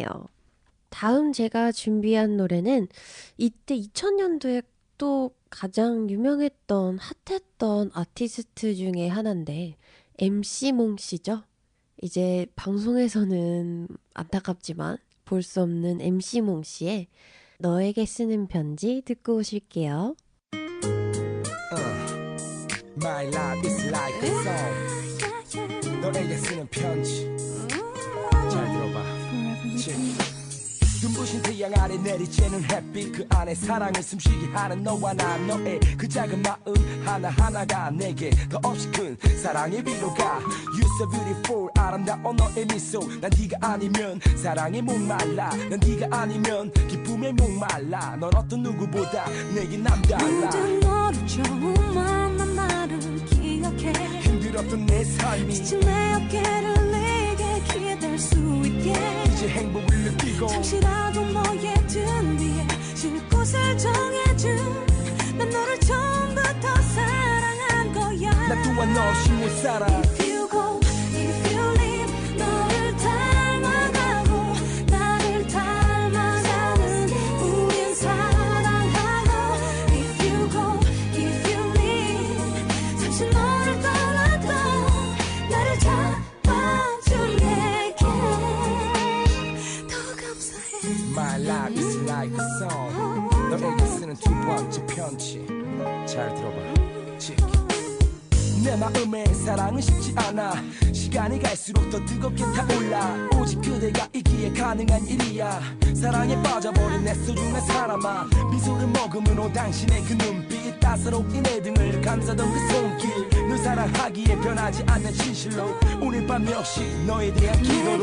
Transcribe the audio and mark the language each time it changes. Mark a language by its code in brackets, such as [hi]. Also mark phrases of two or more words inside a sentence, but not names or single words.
[ko] 다음 제가 준비한 노래는 이때 2000년도에 또 가장 유명했던 핫했던 아티스트 중에 하나인데 MC몽 씨죠. 이제 방송에서는 안타깝지만 볼 수 없는 MC몽 씨의 너에게 쓰는 편지 듣고 오실게요. [en] My life is like a song. [ko] 너에게 쓰는 편지. 잘 들어봐. 눈부신 태양 아래 내리쬐는 햇빛 그 안에 사랑을 숨쉬게 하는 너와 나 너의 그 작은 마음 하나하나가 내게 더 없이 큰 사랑의 위로가 [en] You're so beautiful [ko] 아름다운 너의 미소 난 네가 아니면 사랑에 목말라 난 네가 아니면 기쁨에 목말라 넌 어떤 누구보다 내게 남달라 문득 너를 처음 만난 나를 기억해 힘들었던 내 삶이 지친 내 어깨를 내게 기댈 수 있게 이제 행복을 느끼고 잠시라도 너의 등 뒤에 쉴 곳을 정해준 난 너를 처음부터 사랑한 거야 나 또한 너 없이 못 살아 [en] If you go, if you leave [ko] 너를 닮아가고 나를 닮아가는 우린 사랑하고 [en] If you go, if you leave [ko] 잠시 너를 떠나도 나를 잡아준 내게 더 감사해 [en] My life is like a song [ko] 너에게 쓰는 두 번째 편지 잘 들어봐 내 마음에 사랑은 쉽지 않아 시간이 갈수록 더 뜨겁게 타올라 오직 그대가 있기에 가능한 일이야 사랑에 빠져버린 내 소중한 사람아 미소를 머금은 당신의 그 눈빛 따사로운 내 등을 감싸던 그 손길 널 사랑하기에 변하지 않는 진실로 오늘 밤 역시 너에 대한 기도로